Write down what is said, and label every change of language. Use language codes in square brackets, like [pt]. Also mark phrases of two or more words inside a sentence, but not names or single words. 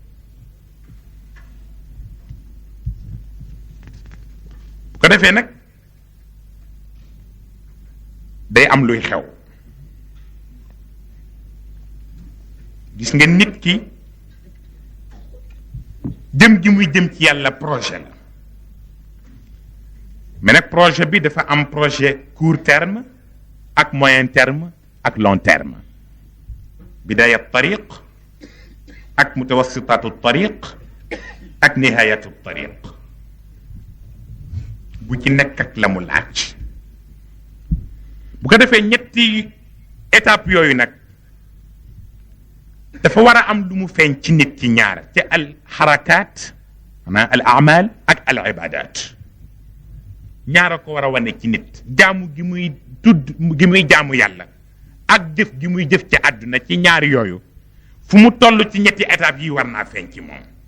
[wo] bu ko defee nag day am luy xew gis nga nit ki jëm gi muy jëm ci yàlla projet la mais nag projet bi dafa am projet [fr] court terme [wo] ak [fr] moyen terme [wo] ak [fr] long terme [ar] بداية الطريق [wo] أك [ar] متوسطات الطريق [wo] أك [ar] نهاية الطريق [wo] bu ci nekk ak la mu laaj bu ko defee ñetti étape yooyu nag dafa war a am lu mu feeñ ci nit ci ñaar ci [ar] الحركات [wo] maanaam [ar] العمل [wo] ak [ar] العبادات [wo] ñaara ko war a wane ci nit jaamu gi muy tudd gi muy jaamu yàlla ak jëf gi muy jëf ci àdduna ci ñaar yooyu fu mu toll ci ñetti étape yi war naa feeñ ci moom